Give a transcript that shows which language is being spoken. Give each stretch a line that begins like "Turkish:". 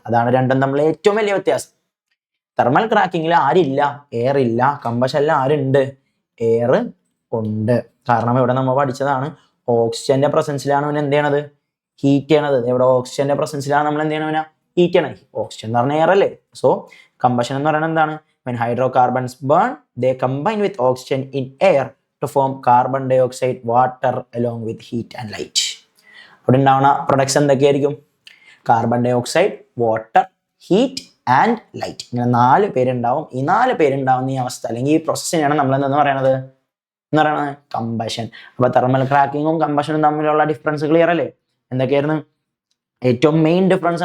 Malayalam: അതാണ് രണ്ടും തമ്മിൽ ഏറ്റവും വലിയ വ്യത്യാസം. തെർമൽ ക്രാക്കിങ്ങിൽ ആരില്ല? എയർ ഇല്ല. കമ്പഷനിൽ ആരുണ്ട്? എയർ ഉണ്ട്. കാരണം ഇവിടെ നമ്മൾ പഠിച്ചതാണ്, ഓക്സിജന്റെ പ്രസൻസിലാണ് അവൻ എന്ത് ചെയ്യണത്? ഹീറ്റ് ചെയ്യണത്. ഇവിടെ ഓക്സിജന്റെ പ്രസൻസിലാണ് നമ്മൾ എന്ത് ചെയ്യണവനാ? ഹീറ്റ് ചെയ്യണത്. ഓക്സിജൻ എന്ന് പറഞ്ഞ എയർ അല്ലേ? സോ കമ്പഷൻ എന്ന് പറയുന്നത് എന്താണ്?
English: When hydrocarbons burn, they combine with oxygen in air to form carbon dioxide, water along with heat and light.
Malayalam: അവിടെ ഉണ്ടാവുന്ന പ്രൊഡക്ട്സ് എന്തൊക്കെയായിരിക്കും? Carbon dye oxide, water, heat and light. ഇങ്ങനെ 4 പേരുണ്ടാവും. ഈ 4 പേരുണ്ടാവുന്ന ഈ അവസ്ഥ അല്ലെങ്കിൽ ഈ പ്രോസസ്സിനെയാണ് നമ്മൾ എന്ന് പറയുന്നത് കമ്പഷൻ. അപ്പൊ തെർമൽ ക്രാക്കിങ്ങും കമ്പഷനും തമ്മിലുള്ള ഡിഫറൻസ് ക്ലിയർ അല്ലേ? എന്തൊക്കെയായിരുന്നു ഏറ്റവും മെയിൻ ഡിഫറൻസ്?